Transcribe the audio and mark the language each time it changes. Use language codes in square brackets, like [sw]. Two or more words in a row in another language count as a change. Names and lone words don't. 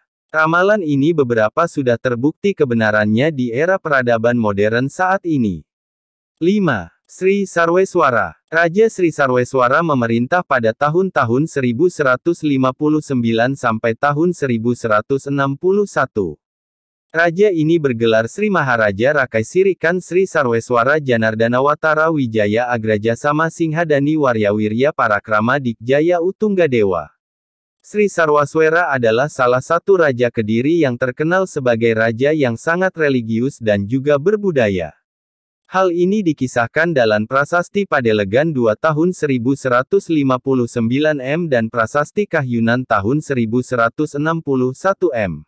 [id] Ramalan ini beberapa sudah terbukti kebenarannya di era peradaban modern saat ini. 5. Sri Sarweswara. Raja Sri Sarweswara memerintah pada tahun-tahun 1159 sampai tahun 1161. Raja ini bergelar Sri Maharaja Rakai Sirikan Sri Sarweswara Janardanawatara Wijaya Agrajasama Singhadani Waryawirya Parakrama Dikjaya Utunggadewa. Sri Sarwaswera adalah salah satu raja Kediri yang terkenal sebagai raja yang sangat religius dan juga berbudaya. Hal ini dikisahkan dalam Prasasti Padelegan 2 tahun 1159 M dan Prasasti Kahyunan tahun 1161 M.